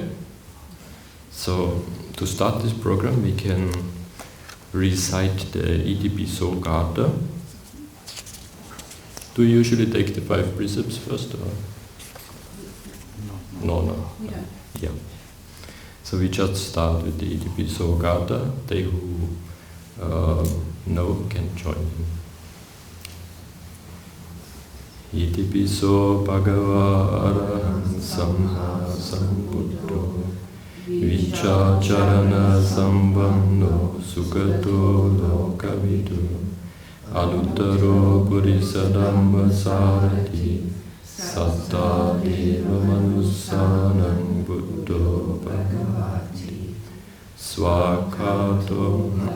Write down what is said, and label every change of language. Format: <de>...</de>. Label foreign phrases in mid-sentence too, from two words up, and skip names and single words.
<en>So to start this program, we can recite the Itipiso Gatha. Do you usually take the 5 precepts first, or? No. We don't. Yeah. So we just start with the Itipiso Gatha. They who know can join in.</en> <pi>Itipiso Bhagava Arahant Samma Sambuddho Vichacharana Sambanno Sugato Lokavidu Anuttaro Purisa Dhamma Sarati Satta Deva Manussanam Buddho Bhagavati Swakato</pi>